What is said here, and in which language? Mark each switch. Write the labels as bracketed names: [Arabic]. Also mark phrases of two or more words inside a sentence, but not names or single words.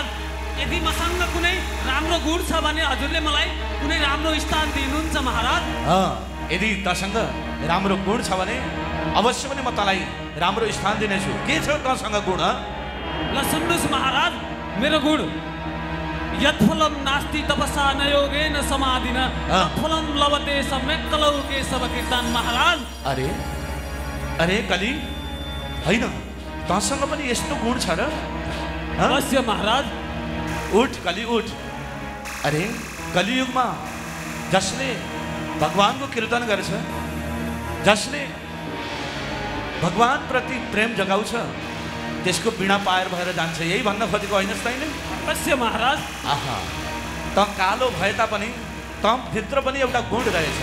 [Nepali] यदि मसँग कुनै राम्रो गुण छ भने हजुरले मलाई कुनै राम्रो स्थान दिनुहुन्छ महाराज। यदि तँसँग राम्रो गुण छ भने अवश्य पनि म तँलाई राम्रो स्थान दिनेछु। के छ तँसँग गुण? ल सुन्नुहोस् महाराज, मेरो गुण [Sanskrit] यत्फलं नास्ति तपसा न योगेन समाधिना तत्फलं लभते सम्यक् कलौ केशव कीर्तन [Nepali] महाराज। अरे कली, होइन तँसँग पनि यस्तो गुण छ र? अवश्य महाराज। उठ कली उठ। अरे कलियुगमा जसले भगवानको कीर्तन गर्छ, जसले भगवान प्रति प्रेम जगाउँछ, त्यसको बिना पार भएर जान्छ, यही भन्न खोजेको होइनस् तैँले? अवश्य महाराज। आहा, त कालो भए तापनि त भित्र पनि एउटा गुण रहेछ।